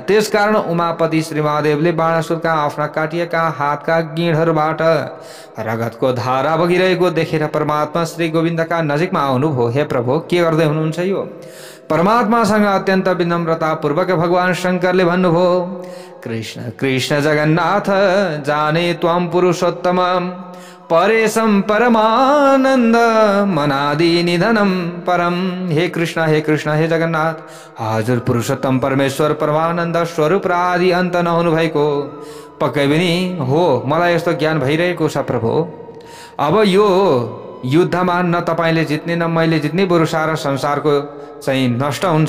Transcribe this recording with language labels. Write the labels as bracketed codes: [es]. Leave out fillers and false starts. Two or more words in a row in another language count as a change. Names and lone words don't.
[ne] त्यसकारण उमापति श्री महादेवले बाणासुरका आफ्ना काटिएका हातका गिँडहरूबाट रगतको धारा बगिरहेको देखेर परमात्मा श्री गोविन्दका नजिकमा आउनुभयो। हे प्रभु, के गर्दै हुनुहुन्छ यो? परमात्मासँग अत्यन्त विनम्रतापूर्वक भगवान शङ्करले भन्नुभयो, [sa] कृष्ण कृष्ण जगन्नाथ जाने त्वं पुरुषोत्तम परेशं परमानंद मनादि निधनम परम। [ne] हे कृष्ण, हे कृष्ण, हे जगन्नाथ, हजुर पुरुषोत्तम परमेश्वर परमानन्द स्वरूप र आदि अन्त नहुनु भएको पक्कै पनि हो। मलाई यस्तो ज्ञान भइरहेको छ प्रभु। अब यो युद्धमा न तपाईँले जित्ने न मैले जित्ने, बरु सारा संसारको चाहिँ नष्ट हुन्छ।